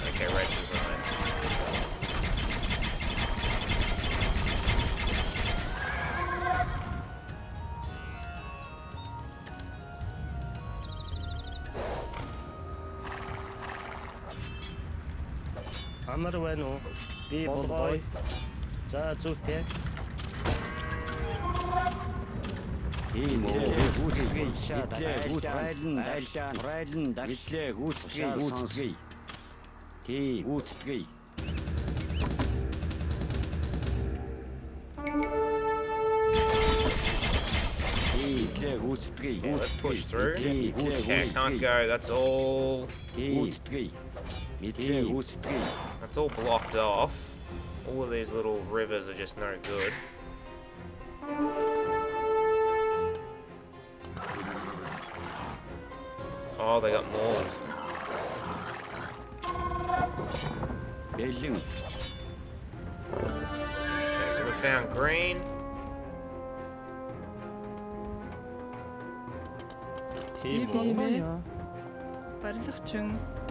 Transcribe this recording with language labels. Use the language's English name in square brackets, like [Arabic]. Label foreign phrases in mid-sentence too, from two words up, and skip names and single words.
[English] Okay, red's resigned. [Mongolian] Амар байна уу? Би болгоё. За зүйтэй. Тийм үү. Гүйцэтгэе. Мэдээ гүйцэтгэе. Тийм гүйцэтгэе. [English] Yeah, let's push through. Okay, I can't go. That's all. That's all blocked off. All of these little rivers are just no good. Oh, they got mauled. Okay, so we found green. [Mongolian] Тийм үү. Тийм ээ. Барилгачин.